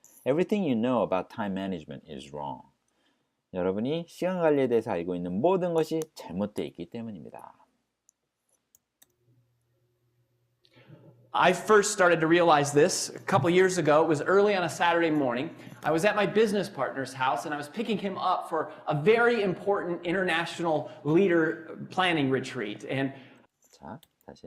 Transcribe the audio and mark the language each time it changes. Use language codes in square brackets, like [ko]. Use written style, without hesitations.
[en] Everything you know about time management is wrong. [ko] 여러분이 시간 관리에 대해서 알고 있는 모든 것이 잘못되어 있기 때문입니다. [en] I first started to realize this a couple years ago. It was early on a Saturday morning. I was at my business partner's house and I was picking him up for a very important international leader planning retreat. And [ko] 자, 다시.